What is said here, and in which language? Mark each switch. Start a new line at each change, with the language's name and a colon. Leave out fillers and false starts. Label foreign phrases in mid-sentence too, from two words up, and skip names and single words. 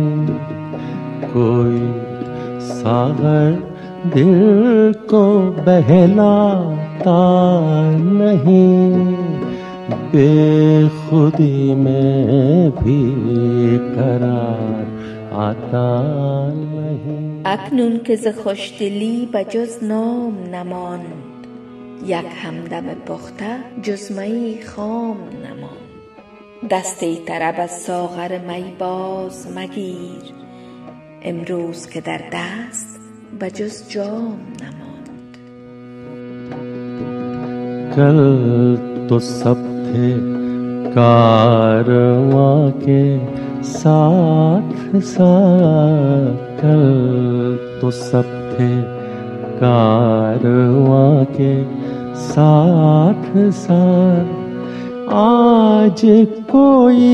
Hindi: कोई सागर दिल को बहलाता नहीं, बेखुदी में भी करार आता नहीं.
Persian: اکنون که ز خوشدلی به جز نام نماند، یک همدم پخته جز می خام نماند. دستی طرب از ساغر می باز مگیر، امروز که در دست به جز جام نماند.
Hindi: कल तो सब थे कारवां के साथ साथ, कल तो सब थे कारवां के साथ साथ, आज कोई